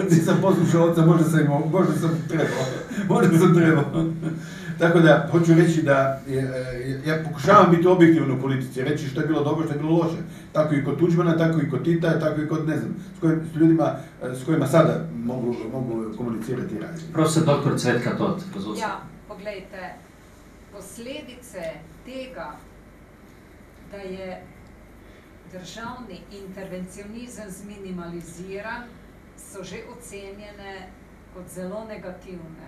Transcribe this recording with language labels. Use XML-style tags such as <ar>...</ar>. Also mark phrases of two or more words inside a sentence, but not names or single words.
<hr>Nisam poslušao oca, možda sam trebao. Tako da, hoću reći da ja pokušavam biti objektivan u politici, reći što je bilo dobro, što je bilo loše. Tako i kod Tuđmana, tako i kod Tita, tako i kod, ne znam, s ljudima s kojima sada mogu komunicirati i raditi. Profesor dr. Cvetka Tot, pozvolite.</hr> <sl>Ja, poglejte, posledice tega, da je državni intervencionizem zminimaliziran, so že ocenjene kot zelo negativne.</sl>